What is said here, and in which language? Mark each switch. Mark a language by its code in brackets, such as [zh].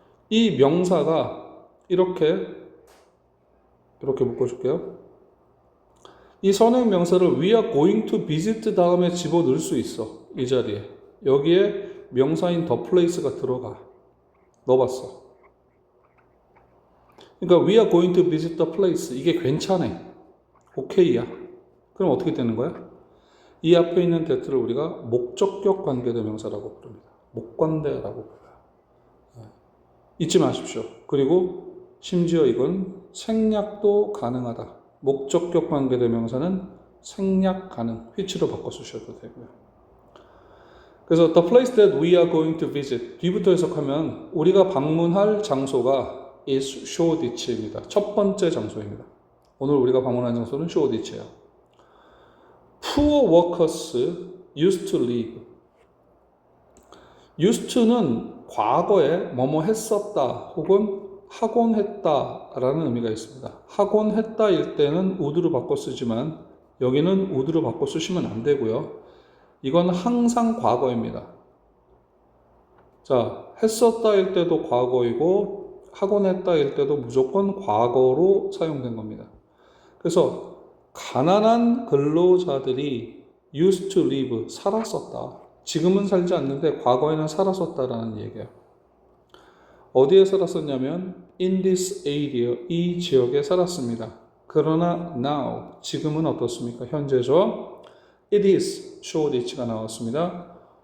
[ko] 이 명사가 이렇게 묶어줄게요. 이 선행 명사를 [en] we are going to visit [ko] 다음에 집어넣을 수 있어. 이 자리에. 여기에 명사인 the place가 들어가. 넣어봤어. 그러니까 [en] we are going to visit the place. [ko] 이게 괜찮아. 오케이야. 그럼 어떻게 되는 거야? 이 앞에 있는 that를 우리가 목적격 관계대명사라고 부릅니다. 목관대라고 불러요. 잊지 마십시오. 그리고 심지어 이건 생략도 가능하다. 목적격 관계대명사는 생략 가능, which로 바꿔 쓰셔도 되고요. 그래서 [en] the place that we are going to visit [ko] 뒤부터 해석하면 우리가 방문할 장소가 is Shoreditch입니다. 첫 번째 장소입니다. 오늘 우리가 방문한 장소는 Shoreditch예요. [en] Poor workers used to live. [ko] used to는 과거에 뭐뭐 했었다 혹은 하곤 했다라는 의미가 있습니다. 하곤 했다일 때는 would로 바꿔 쓰지만 여기는 would로 바꿔 쓰시면 안 되고요. 이건 항상 과거입니다. 자, 했었다일 때도 과거이고 하곤 했다일 때도 무조건 과거로 사용된 겁니다. 그래서 가난한 근로자들이 [en] used to live, [ko] 살았었다. 지금은 살지 않는데 과거에는 살았었다라는 얘기예요. 어디에 살았었냐면 [en] in this area, [ko] 이 지역에 살았습니다. 그러나 now, 지금은 어떻습니까? 현재죠. [en] It is, [ko] Shoreditch가 나왔습니다.